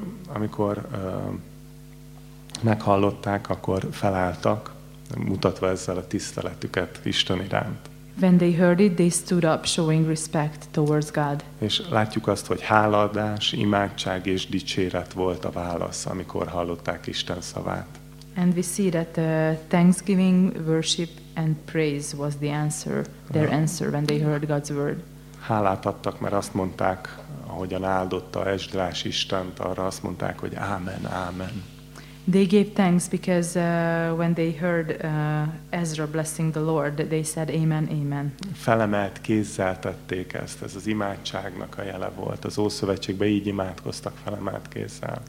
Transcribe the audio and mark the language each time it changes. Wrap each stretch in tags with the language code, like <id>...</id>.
<hu>Amikor meghallották, akkor felálltak, mutatva ezzel a tiszteletüket Isten iránt.</hu> <en>When they heard it, they stood up, showing respect towards God.</en> <hu>És látjuk azt, hogy háladás, imádság és dicséret volt a válasz, amikor hallották Isten szavát.</hu> <en>And we see that thanksgiving, worship and praise was the answer, their answer when they heard God's word.</en> <hu>Hálát adtak, mert azt mondták, ahogyan áldotta Esdrás Istent, arra azt mondták, hogy ámen, ámen.</hu> <en>They gave thanks because when they heard Ezra blessing the Lord, they said amen, amen.</en> <hu>Felemelt kézzel tették ezt. Ez az imádságnak a jele volt. Az Ószövetségben így imádkoztak felemelt kézzel.</hu>